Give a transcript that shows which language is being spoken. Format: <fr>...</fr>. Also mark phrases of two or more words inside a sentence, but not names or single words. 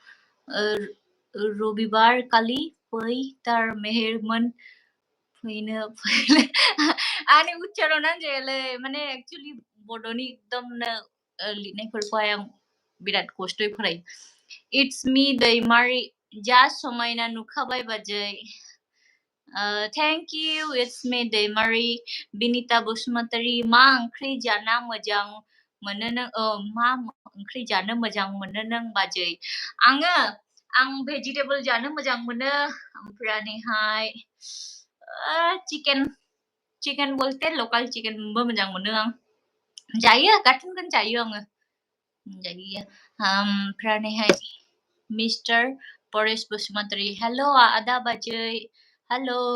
<brx>रबिबार खालि फै तार मेहेरमोन फैनो आंनि उच्चारणा जायालै माने एक्चुअली बड'नि एकदमनो लिरनायफोरखौहाय आं बिराद खस्थ'यै फरायो</brx> <en>it's me</en> <brx>दैमारि जा समायना नुखाबाय बाजै</brx> <en>thank you it's me</en> <brx>दैमारि बिनिता बसुमतारी मा ओंख्रि जाना मोजां मोनो नों मा ओंख्रि जानो मोजां मोनो नों बाजै आं भेजिटेबल जानो मोजां मोनो ओमफ्रायहाय चिकेन बोलते लकेल चिकेनबो मोजां मोनो आं जायो गाथोनखौनो जायो आङो जायो ओमफ्रायहाय मिस्टार परेश बसुमतारी हेलो आदा बाजै हेलो</brx>